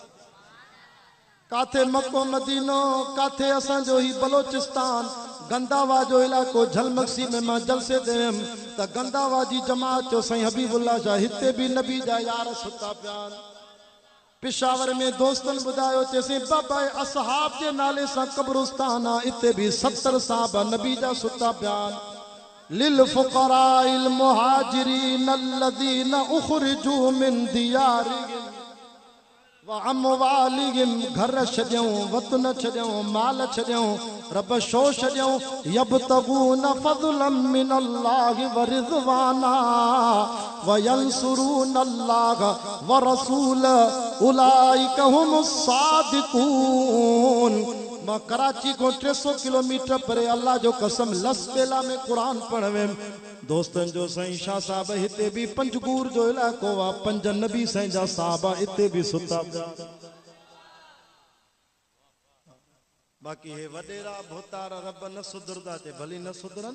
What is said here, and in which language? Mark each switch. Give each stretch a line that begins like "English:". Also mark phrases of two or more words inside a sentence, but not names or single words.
Sindhi: काथे मको मदीनो काथे असांजो ही बलोचिस्तान गंदावा जो इलाको झलमक्सी में मां जलसे ते वियुमि त गंदावा जी जमात जो साईं हबीबुल्लाह शाह हिते बि नबी जा यार सुता पिया। पेशावर में दोस्तन ॿुधायो चइसीं बाबा असहाब जे नाले सां क़ब्रिस्तान आहे इते बि 70 साहब नबी जा सुता पिया।
Arabic: للفقراء المهاجرين الذين أخرجوا من ديارهم وأموالهم
Sindhi: घर छॾियऊं वतन छॾियऊं माल छॾियऊं रब शो छॾियऊं
Arabic: يبتغون فضلا من الله ورضوانا وينصرون الله ورسول أولئك هم الصادقون.
Sindhi: मां कराची को 300 किलोमीटर परे अल्लाह जो कसम लसबेला में कुरान पढ़ वियुमि। दोस्तन जो साईं शाह साहब हिते भी पंजगूर जो इलाको आहे। 5 नबी साईं जा साहबा हिते भी सुता पिया। बाक़ी हे वडेरा भोतार रब न सुधरदा ते भली न सुधरन।